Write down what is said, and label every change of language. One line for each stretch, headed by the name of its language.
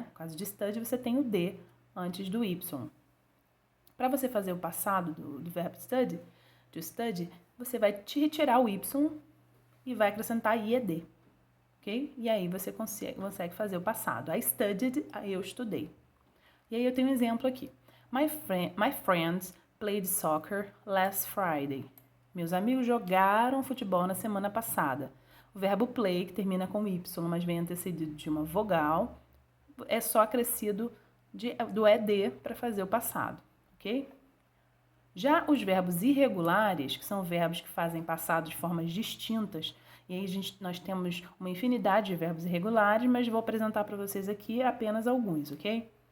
Portuguese: No caso de study, você tem o D antes do Y. Para você fazer o passado do verbo study, você vai retirar o Y e vai acrescentar IED, ok? E aí você consegue fazer o passado.
English: I studied,
Portuguese: eu estudei. E aí eu tenho um exemplo aqui.
English: My friends played soccer last Friday.
Portuguese: Meus amigos jogaram futebol na semana passada. O verbo play, que termina com Y, mas vem antecedido de uma vogal, é só acrescido do ED para fazer o passado, ok? Já os verbos irregulares, que são verbos que fazem passado de formas distintas, e aí nós temos uma infinidade de verbos irregulares, mas vou apresentar para vocês aqui apenas alguns, ok?